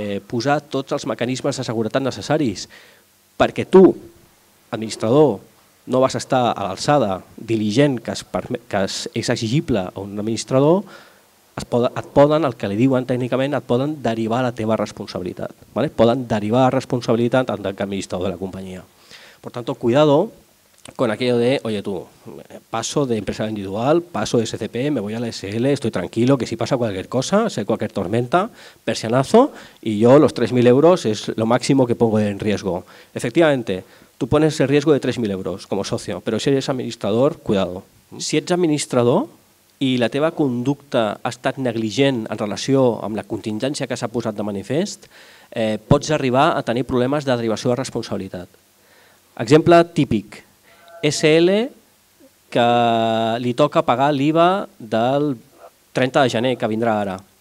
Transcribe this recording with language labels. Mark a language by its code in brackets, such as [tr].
[ca] posar tots els mecanismes de seguretat necessaris perquè tu, administrador, no vas estar a l'alçada diligent que és exigible a un administrador, et poden, el que li diuen tècnicament, et poden derivar la teva responsabilitat. Poden derivar la responsabilitat en tant que administrador de la companyia. [es] Por tanto, cuidado con aquello de, oye tú, paso de empresario individual, paso de SCP, me voy a la SL, estoy tranquilo, que si pasa cualquier cosa, si hay cualquier tormenta, persianazo, y yo los 3.000 euros es lo máximo que pongo en riesgo. Efectivamente, tú pones el riesgo de 3.000 euros como socio, pero si eres administrador, cuidado. [ca] Si ets administrador i la teva conducta ha estat negligent en relació amb la contingència que s'ha posat de manifest, pots arribar a tenir problemes de derivació de responsabilitat. Exemple típic, SL que li toca pagar l'IVA del 30 de gener, que vindrà ara.